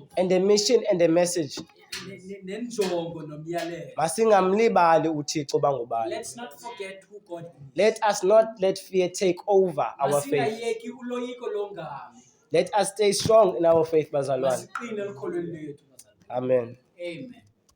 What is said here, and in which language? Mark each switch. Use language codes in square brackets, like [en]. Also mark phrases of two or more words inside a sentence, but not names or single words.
[en] and a mission and a message. [xh] nenjongo nomyalelo. Masingamlibali uThixo bangubani. [en] Let's not forget who God is. Let us not let fear take over our faith. [xh] Masingayeki uloyiko longami. [en] Let us stay strong in our faith, [xh] bazalwane. Masiqine ekholweni lethu, bazalwane. [en] Amen. Amen.